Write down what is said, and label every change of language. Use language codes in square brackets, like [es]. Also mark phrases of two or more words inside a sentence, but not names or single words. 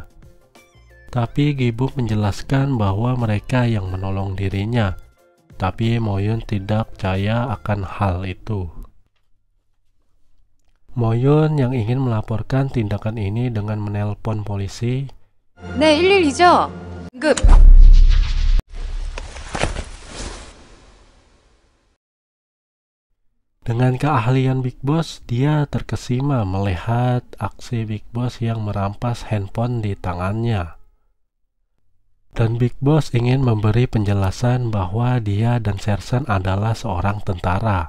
[id] Tapi Gibum menjelaskan bahwa mereka yang menolong dirinya. Tapi Moyun tidak percaya akan hal itu. Moyun yang ingin melaporkan tindakan ini dengan menelpon polisi. [ko] 네, 112죠? 응급. [id] Dengan keahlian Big Boss, dia terkesima melihat aksi Big Boss yang merampas handphone di tangannya. Dan Big Boss ingin memberi penjelasan bahwa dia dan Sersan adalah seorang tentara.